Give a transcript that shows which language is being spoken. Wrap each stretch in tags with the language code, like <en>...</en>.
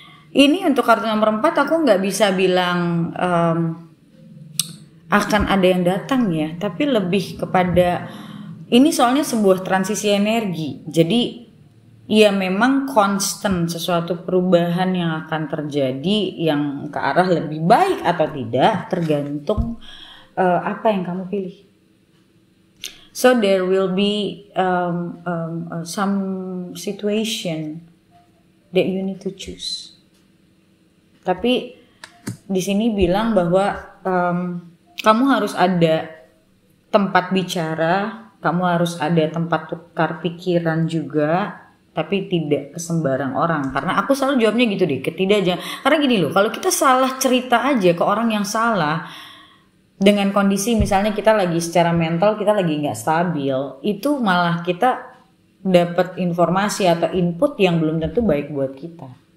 <id>Ini untuk kartu nomor 4 aku nggak bisa bilang akan ada yang datang ya, tapi lebih kepada ini soalnya sebuah transisi energi. Jadi ya memang konstan sesuatu perubahan yang akan terjadi yang ke arah lebih baik atau tidak tergantung apa yang kamu pilih.</id> <en>So there will be some situation that you need to choose.</en> <id>Tapi di sini bilang bahwa kamu harus ada tempat bicara, kamu harus ada tempat tukar pikiran juga, tapi tidak ke sembarang orang. Karena aku selalu jawabnya gitu deh, karena gini loh, kalau kita salah cerita aja ke orang yang salah, dengan kondisi misalnya kita lagi secara mental kita lagi nggak stabil, itu malah kita dapat informasi atau input yang belum tentu baik buat kita.</id>